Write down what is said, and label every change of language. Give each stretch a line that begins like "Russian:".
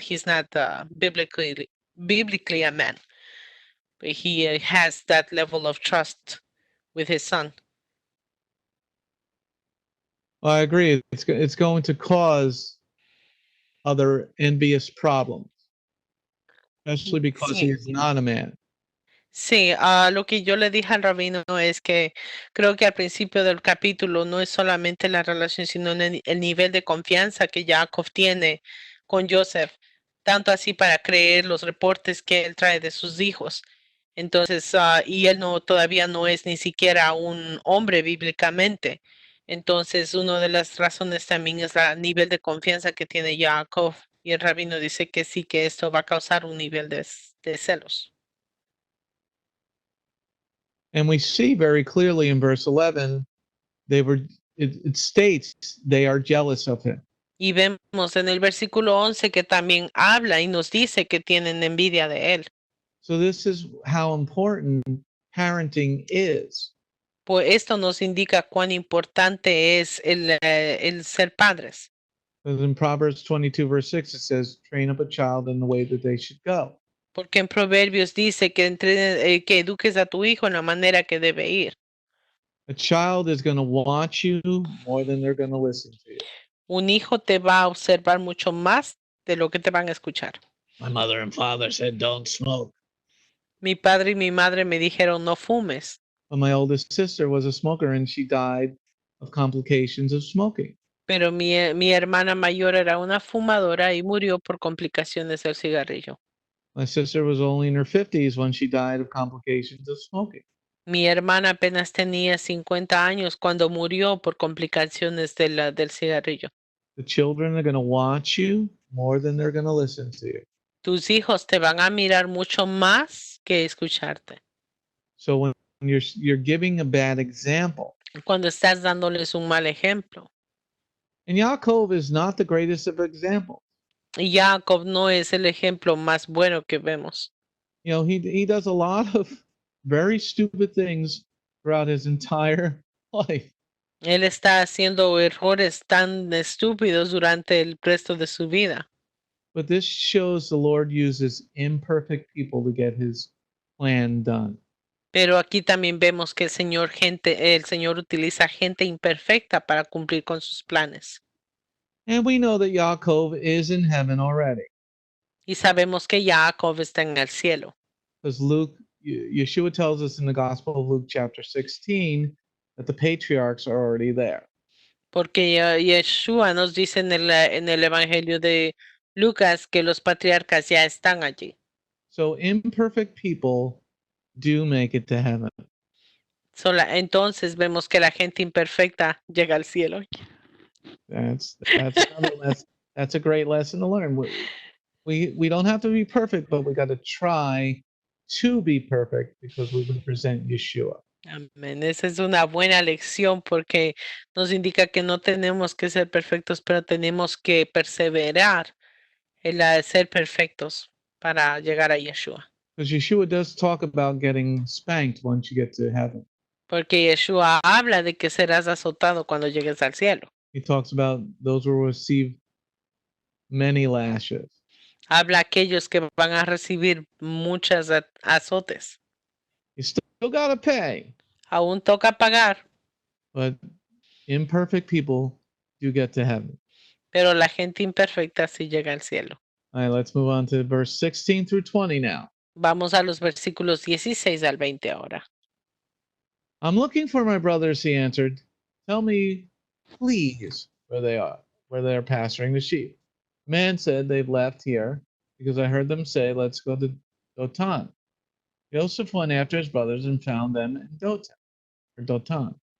English: He's not biblically a man, but he has that level of trust with his son. Well, I agree. It's going to cause other envious problems, especially because he
Spanish: Sí.
English: is not a man.
Spanish: Sí, lo que yo le dije al rabino es que creo que al principio del capítulo no es solamente la relación, sino el nivel de confianza que Jacob tiene con Joseph, tanto así para creer los reportes que él trae de sus hijos. Entonces, y él no todavía no es ni siquiera un hombre bíblicamente. Entonces, una de las razones también es el nivel de confianza que tiene Jacob. Y el rabino dice que sí, que esto va a causar un nivel de celos.
English: And we see very clearly in verse 11, it states they are jealous of him.
Spanish: Y vemos en el versículo 11 que también habla y nos dice que tienen envidia de él.
English: So this is how important parenting is.
Spanish: Pues esto nos indica cuán importante es el ser padres.
English: Because in Proverbs 22, verse 6, it says, train up a child in the way that they should go.
Spanish: Porque en Proverbios dice que, que eduques a tu hijo en la manera que debe ir.
English: A child is going to watch you more than they're going to listen to you.
Spanish: Un hijo te va a observar mucho más de lo que te van a escuchar.
English: My mother and father said, don't smoke.
Spanish: Mi padre y mi madre me dijeron no fumes.
English: But my oldest sister was a smoker and she died of complications of smoking.
Spanish: Pero mi hermana mayor era una fumadora y murió por complicaciones del cigarrillo.
English: My sister was only in her 50s when she died of complications of smoking.
Spanish: Mi hermana apenas tenía 50 años cuando murió por complicaciones del cigarrillo.
English: The children are going to watch you more than they're going to listen to you.
Spanish: Tus hijos te van a mirar mucho más que escucharte.
English: So when you're giving a bad example,
Spanish: Cuando estás dándoles un mal ejemplo.
English: and Yaakov is not the greatest of examples.
Spanish: Y Jacob no es el ejemplo más bueno que vemos.
English: You know, he does a lot of very stupid things throughout his entire life.
Spanish: Él está haciendo errores tan estúpidos durante el resto de su vida.
English: But this shows the Lord uses imperfect people to get his plan done.
Spanish: Pero aquí también vemos que el Señor utiliza gente imperfecta para cumplir con sus planes.
English: And we know that Yaakov is in heaven already.
Spanish: Y sabemos que Jacob está en el cielo.
English: Because Yeshua tells us in the Gospel of Luke chapter 16 that the patriarchs are already there.
Spanish: Porque Yeshua nos dice en el Evangelio de Lucas que los patriarcas ya están allí.
English: So imperfect people do make it to heaven.
Spanish: Entonces vemos que la gente imperfecta llega al cielo.
English: That's another lesson. That's a great lesson to learn. We don't have to be perfect, but we got to try to be perfect because we represent Yeshua.
Spanish: Amén. Esa es una buena lección porque nos indica que no tenemos que ser perfectos, pero tenemos que perseverar en la de ser perfectos para llegar a Yeshua.
English: Because Yeshua does talk about getting spanked once you get to heaven.
Spanish: Porque Yeshua habla de que serás azotado cuando llegues al cielo.
English: He talks about those who will receive many lashes.
Spanish: Habla aquellos que van a recibir muchas azotes.
English: You still got to pay.
Spanish: Aún toca pagar,
English: But imperfect people do get to heaven.
Spanish: pero la gente imperfecta sí llega al cielo.
English: All right, let's move on to verse 16 through 20 now.
Spanish: Vamos a los versículos 16 al 20 ahora.
English: I'm looking for my brothers, he answered. Tell me, please, where they are pasturing the sheep. The man said, they've left here because I heard them say, let's go to Dotan. Joseph went after his brothers and found them in Dotan.